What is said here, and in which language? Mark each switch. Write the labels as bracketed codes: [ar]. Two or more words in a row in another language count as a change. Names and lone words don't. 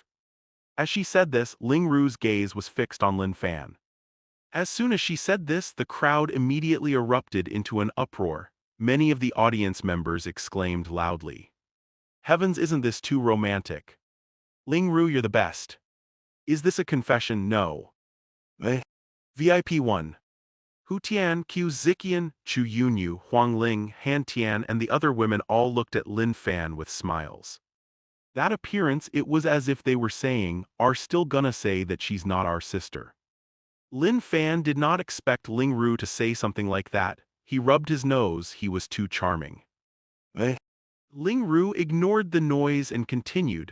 [en] As she said this, Ling Ru's gaze was fixed on Lin Fan. As soon as she said this, the crowd immediately erupted into an uproar. Many of the audience members exclaimed loudly. Heavens, isn't this too romantic? Ling Ru, you're the best. Is this a confession? No. VIP 1. Hu Tian, Qiu Ziqian, Chu Yunyu, Huang Ling, Han Tian, and the other women all looked at Lin Fan with smiles. That appearance, it was as if they were saying, are still gonna say that she's not our sister. Lin Fan did not expect Ling Ru to say something like that. He rubbed his nose, he was too charming. Ling Ru ignored the noise and continued.